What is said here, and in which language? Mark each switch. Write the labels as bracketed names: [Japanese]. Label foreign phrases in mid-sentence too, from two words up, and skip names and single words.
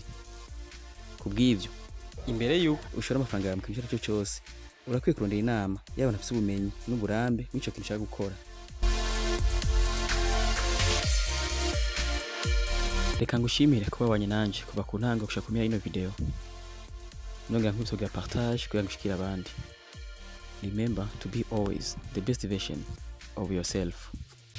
[Rundi] Kubw'ivyo imbere yuko ushora amafaranga yawe mu kintu cyo cyose urakwiye kurondera inama y'abantu bafite ubumenyi n'uburambe mw'ico kintu ushaka gukora. Reka ngushimire kuba wabanye nanje kuva ku ntango gushika ku ino video. Nongera nkubisogera partage kugira ngo ushikire abandi. [English] Remember to be always the best version of yourself.